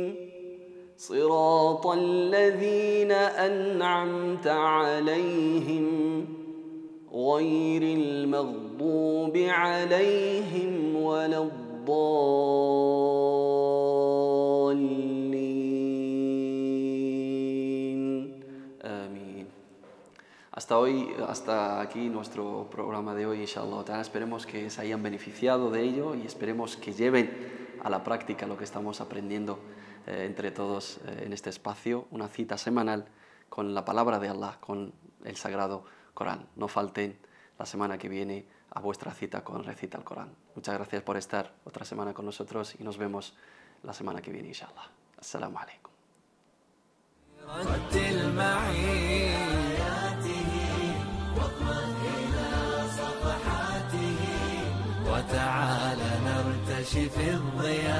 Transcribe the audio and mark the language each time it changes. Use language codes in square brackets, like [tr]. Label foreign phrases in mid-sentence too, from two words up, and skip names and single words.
[ar] صراط الذين أنعمت عليهم غير المغضوب عليهم ولا الضالين. آمين. [es] Hasta aquí nuestro programa de hoy, inshallah. Esperemos que se hayan beneficiado de ello y esperemos que lleven a la práctica lo que estamos aprendiendo entre todos en este espacio, una cita semanal con la palabra de Allah, con el Sagrado Corán. No falten la semana que viene a vuestra cita con Recita el Corán. Muchas gracias por estar otra semana con nosotros y nos vemos la semana que viene, inshallah. [ar] السلام عليكم. رتل معي آياته واطمئن إلى صفحاته وتعال نرتشي في الظل